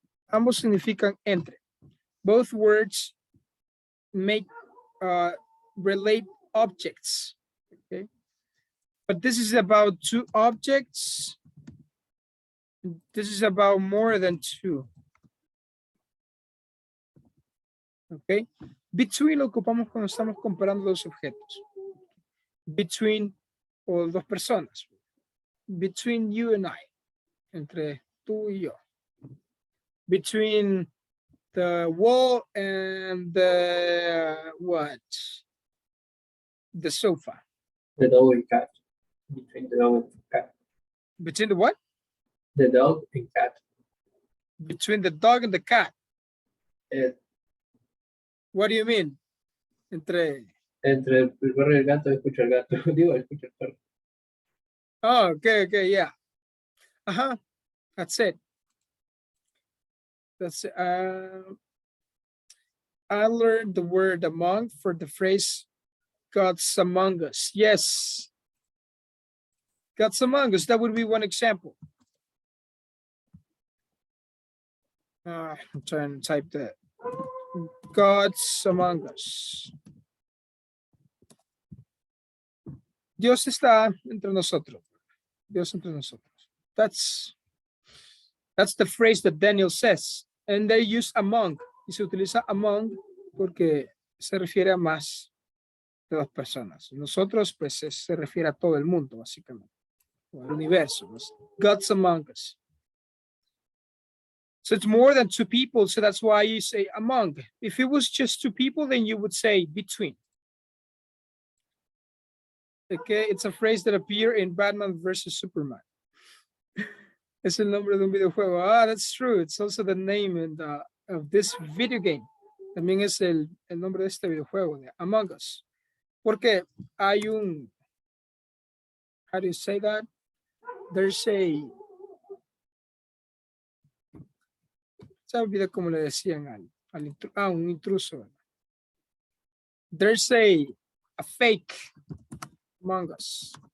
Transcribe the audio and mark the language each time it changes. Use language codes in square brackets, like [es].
[es] Ambos significan entre. [en] Both words make relate objects. Okay. But this is about two objects. This is about more than two. Okay. [es] Between lo ocupamos cuando estamos comparando dos objetos. [en] Between [es] o dos personas. [en] Between you and I. [es] Entre tú y yo. [en] Between the wall and the what? The sofa. The dog and cat. Between the dog and cat. Between the what? The dog and cat. Between the dog and the cat. What do you mean? Entre. [es] Entre el perro y el gato, escucho el gato. Digo, escucho el perro. [en] Oh, okay, yeah. That's it. That's I learned the word among for the phrase God's among us. Yes. God's among us. That would be one example. I'm trying to type that. God's among us. [es] Dios está entre nosotros. Dios entre nosotros. [en] That's the phrase that Daniel says. And they use among. [es] Y se utiliza among porque se refiere a más de dos personas. Nosotros, pues, se refiere a todo el mundo, básicamente. O al universo. [en] God's among us. So it's more than two people, so that's why you say among. If it was just two people, then you would say between. Okay, it's a phrase that appears in Batman versus Superman. [es] Es el nombre de un videojuego. [en] Ah, that's true. It's also the name of this video game. [es] También es el nombre de este videojuego, de Among Us. Porque hay un, [en] how do you say that? There's a, [es] se olvida cómo le decían un intruso. [en] There's a fake Among Us.